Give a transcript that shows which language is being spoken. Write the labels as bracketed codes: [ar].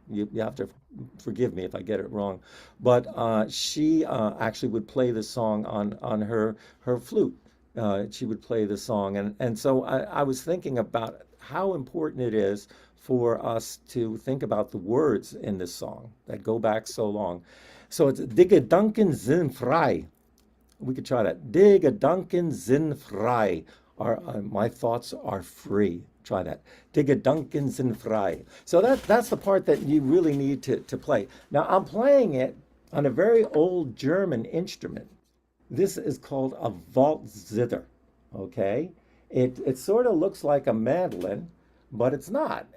[en] You have to forgive me if I get it wrong, but she actually would play the song on her flute. She would play the song, and so I was thinking about how important it is for us to think about the words in this song that go back so long. So it's [de] Die Gedanken sind frei. [en] We could try that. [de] Die Gedanken sind frei. [en] My thoughts are free. Try that. [de] Gedankens in Frei. [en] So that's the part that you really need to play. Now I'm playing it on a very old German instrument. This is called a Waldzither. Okay, it sort of looks like a mandolin, but it's not.